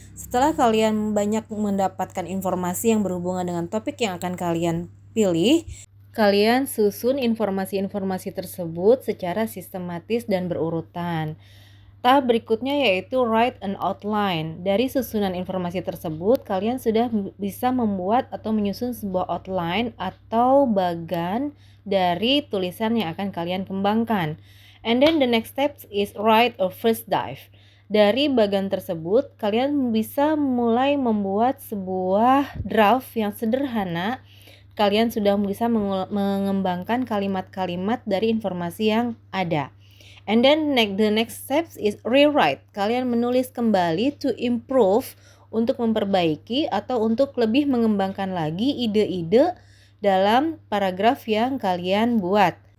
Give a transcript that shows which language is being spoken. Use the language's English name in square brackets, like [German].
[Indonesian] Setelah kalian banyak mendapatkan informasi yang berhubungan dengan topik yang akan kalian pilih, kalian susun informasi-informasi tersebut secara sistematis dan berurutan. Tahap berikutnya yaitu [English] write an outline. [Indonesian] Dari susunan informasi tersebut, kalian sudah bisa membuat atau menyusun sebuah outline atau bagan dari tulisan yang akan kalian kembangkan. [English] And then the next step is write a first dive. [Indonesian] Dari bagan tersebut, kalian bisa mulai membuat sebuah draft yang sederhana. Kalian sudah bisa mengembangkan kalimat-kalimat dari informasi yang ada. [English] And then the next steps is rewrite. [Indonesian] Kalian menulis kembali [English] to improve, [Indonesian] untuk memperbaiki atau untuk lebih mengembangkan lagi ide-ide dalam paragraf yang kalian buat.